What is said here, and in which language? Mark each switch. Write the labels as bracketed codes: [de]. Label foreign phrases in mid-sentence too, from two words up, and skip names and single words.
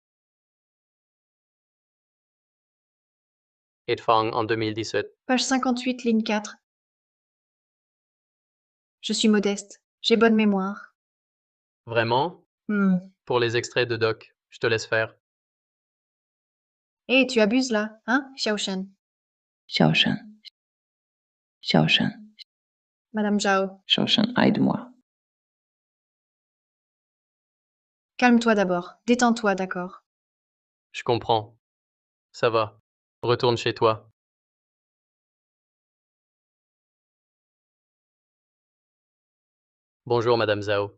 [fr] Et Fang en 2017. Page 58, ligne 4. Je suis modeste. J'ai bonne mémoire. Vraiment? Pour les extraits de doc, je te laisse faire. Hé, tu abuses là, hein, Xiaoshen? 小沈，小沈， Madame Zhao. 小沈 ，aide-moi. Calme-toi d'abord. Détends-toi, d'accord? Je comprends. Ça va. Retourne chez toi. Bonjour, Madame Zhao.